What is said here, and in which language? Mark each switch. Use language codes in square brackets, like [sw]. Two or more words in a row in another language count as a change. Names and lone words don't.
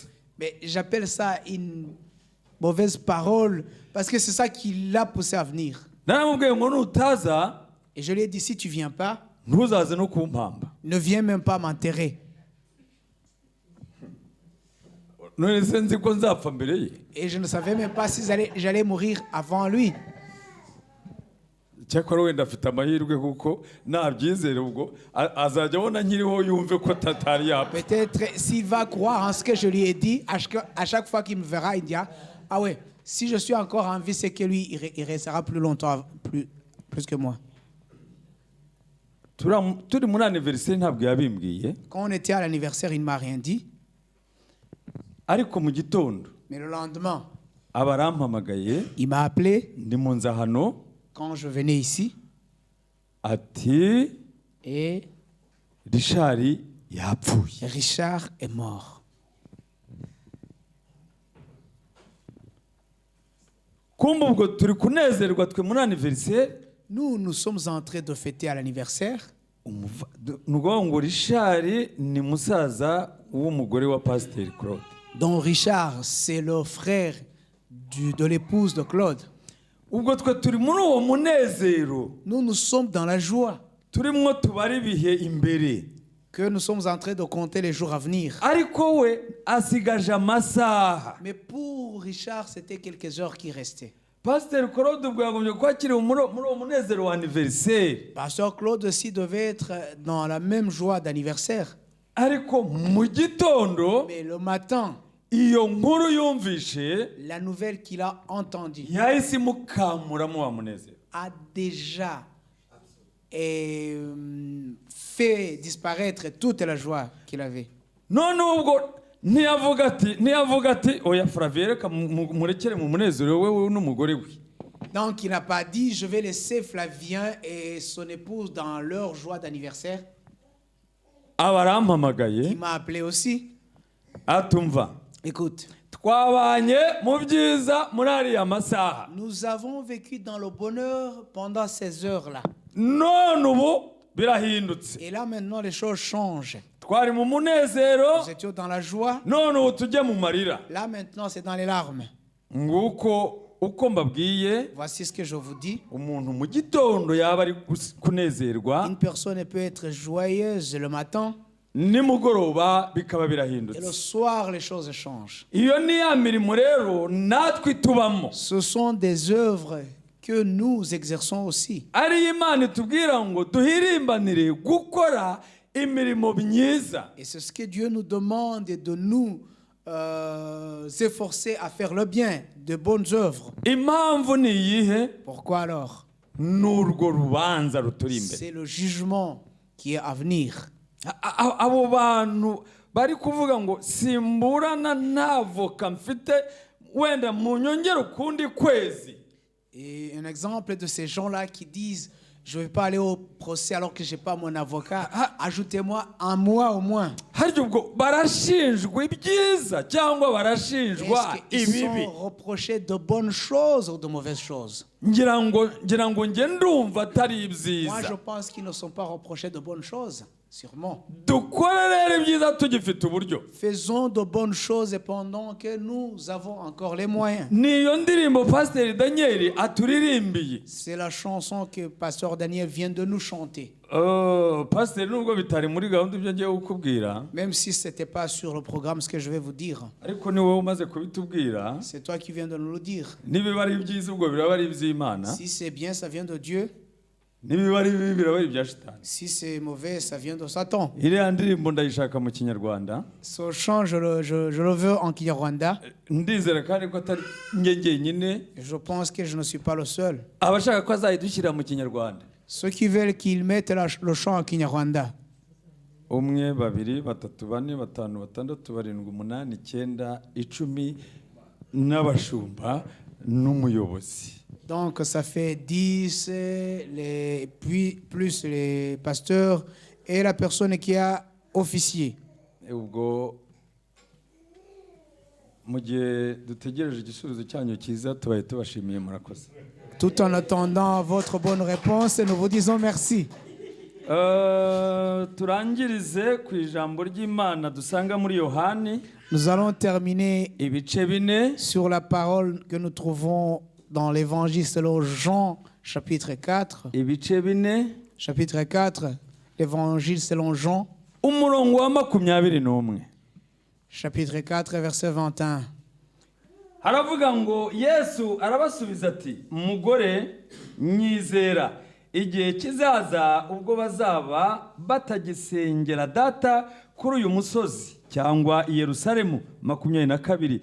[fr] Mais j'appelle ça une mauvaise parole parce que c'est ça qui l'a poussé à venir. [rw] naramubwiye ngo nutaza [fr] Et je lui ai dit, si tu viens pas, [rw] ntuzaze no kumpamba. [fr] ne viens même pas m'enterrer. [rw] none se nzi ko nzapfa mbere ye. [fr] Et je ne savais même pas si j'allais mourir avant lui. [rw] cyakora wenda afite amahirwe kuko nabyizere ubwo azajya abona nkiriho yumve ko tatari yapfa. [fr] Peut-être s'il va croire en ce que je lui ai dit, à chaque fois qu'il me verra, il dira, ah ouais, si je suis encore en vie, c'est que lui, il restera plus longtemps, plus que moi. [rw] turi muri anniversaire ntabwo yabimbwiye, [fr] Quand on était à l'anniversaire, il ne m'a rien dit. [rw] ariko mu gitondo [fr] Mais le lendemain, [rw] aba arampamagaye [fr] il m'a appelé [rw] ndi mu nza hano [fr] quand je venais ici. [rw] ati [fr] Et [rw] Richard yapfuye. [fr] Richard est mort. [rw] kumbe ubwo turi kunezerwa twe muri anniversaire. [fr] Nous sommes en train de fêter à l'anniversaire. [rw] ni ukuvuga ngo Richard ni musaza w'umugore wa Pasiteri Claude. [fr] Donc Richard, c'est le frère de l'épouse de Claude. [rw] ubwo twe turi muri uwo munezero [fr] Nous sommes dans la joie [rw] turimo tubara ibihe imbere, [fr] que nous sommes en train de compter les jours à venir. [rw] ariko we asigaje amasaha. [fr] Mais pour Richard, c'était quelques heures qui restaient. [rw] Pasiteri Claude ubwo yagombye kuba akiri muri uwo munezero wa anniversaire, [fr] Pasteur Claude aussi devait être dans la même joie d'anniversaire. [rw] ariko mu gitondo [fr] Mais le matin, [rw] iyo nkuru yumvishe [fr] la nouvelle qu'il a entendue [rw] yahise imukamuramo wa munezero. [fr] a déjà fait disparaître toute la joie qu'il avait. [rw] none ubwo ntiyavuga ati oya Flavie reka murekere mu munezero we n'umugore we. [fr] Donc il n'a pas dit je vais laisser Flavien et son épouse dans leur joie d'anniversaire. [rw] aba [fr] Il [rw] arampamagaye [fr] m'a appelé aussi. [rw] atumva [fr] Écoute, [rw] twabanye mu byiza muri ariya masaha, [fr] nous avons vécu dans le bonheur pendant ces heures-là. [rw] none ubu birahindutse. [fr] Et là maintenant les choses changent. [rw] twari mu munezero, [fr] Nous étions dans la joie. [rw] none ubu tujye mu marira. [fr] Là maintenant c'est dans les larmes. [rw] nguko uko mbabwiye, [fr] Voici ce que je vous dis. [rw] umuntu mu gitondo yaba ari kunezerwa, [fr] Une personne peut être joyeuse le matin [rw] nimugoroba bikaba [fr] et le [rw] birahindutse. [fr] soir les choses changent. [rw] iyo ni ya mirimo rero natwe tubamo, [fr] Ce sont des œuvres que nous exerçons aussi. [rw] ariyo Imana itubwira ngo duhirimbanire gukora imirimo myiza. [fr] Et c'est ce que Dieu nous demande de nous s'efforcer à faire le bien, de bonnes œuvres. [rw] impamvu ni iyihe? [fr] Pourquoi alors? [rw] ni urwo rubanza ruturi imbere. [fr] C'est le jugement qui est à venir. [rw] abo bantu bari kuvuga ngo simburana n'avoka mfite wenda munyongere ukundi kwezi. [fr] Et un exemple de ces gens-là qui disent je ne vais pas aller au procès alors que je n'ai pas mon avocat, ajoutez-moi un mois au moins. [rw] harya ubwo barashinjwa ibyiza cyangwa barashinjwa [fr] Est-ce qu'ils [rw] ibibi? [fr] sont reprochés de bonnes choses ou de mauvaises choses? [rw] ngira ngo nge ndumva atari [fr] Moi, je [rw] ibyiza. [fr] pense qu'ils ne sont pas reprochés de bonnes choses, sûrement. [rw] dukore rero ibyiza tugifite uburyo. [fr] Faisons de bonnes choses et pendant que nous avons encore les moyens. [rw] niyo ndirimbo Pasiteri Daniel aturirimbiye. [fr] C'est la chanson que Pasteur Daniel vient de nous chanter. [rw] Pasiteri nubwo bitari muri gahunda ibyo ngiye kukubwira, [fr] Même si ce n'était pas sur le programme ce que je vais vous dire. [rw] ariko ni wowe umaze kubitubwira. [fr] C'est toi qui viens de nous le dire. [rw] nibiba ari ibyiza ubwo biraba ari iby'Imana, [fr] Si c'est bien, ça vient de Dieu. [rw] nibiba ari bibi biraba ari ibya shitani. [fr] Si c'est mauvais, ça vient de Satan. [rw] iriya ndirimbo ndayishaka mu kinyarwanda. [fr] Ce chant, je le veux en Kinyarwanda. [rw] ndizera kandi ko atari njye jyenyine. [fr] Je pense que je ne suis pas le seul. [rw] abashaka ko azayidushyira mu kinyarwanda. [fr] Ceux qui veulent qu'ils mettent le chant en Kinyarwanda. [rw] 1 2 3 4 5 6 7 8 9 10 n'abashumba n'umuyobozi. [fr] Donc ça fait 10, puis plus les pasteurs et la personne qui a officié. [rw] ubwo mu gihe dutegereje igisubizo cyanyu cyiza tubaye tubashimiye murakoze. [fr] Tout en attendant votre bonne réponse, nous vous disons merci. [rw] Turangirize ku ijambo ry'Imana dusanga muri Yohani. [fr] Nous allons terminer [rw] ibice bine [fr] sur la parole que nous trouvons dans l'évangile selon Jean, chapitre 4. [rw] ibice bine [fr] Chapitre 4, l'évangile selon Jean. [rw] umurongo wa 21. [fr] Chapitre 4, verset 21. [rw] Haravuga ngo Yesu arabasubiza ati mugore nyizera igihe kizaza ubwo bazaba batagisengera data kuri uyu musozi cyangwa i Yerusalemu. 22.